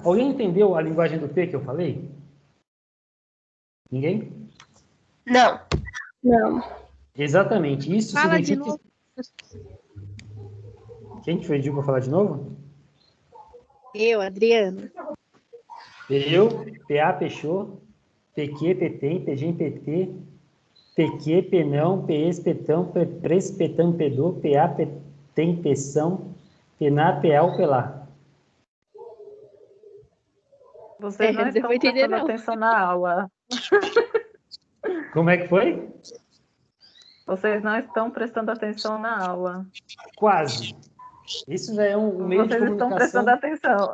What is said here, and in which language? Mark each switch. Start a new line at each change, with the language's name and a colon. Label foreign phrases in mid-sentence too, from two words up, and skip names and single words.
Portuguese: Alguém entendeu a linguagem do P que eu falei? Ninguém? Não. Não. Exatamente. Isso Fala de significa... novo. Quem te pediu para falar de novo? Eu, Adriana. Eu, PA, Peixô, PQ, PTEM, PGEM, PT, PQ, Penão, PS, Petão, Pres, Petão, Pedô, PA, Petem, Peção, Pená, PA, Pelá. Vocês não Não estão vou entender, prestando não. atenção na aula. Como é que foi? Vocês não estão prestando atenção na aula. Quase. Isso já é um meio de Vocês estão comunicação. prestando atenção.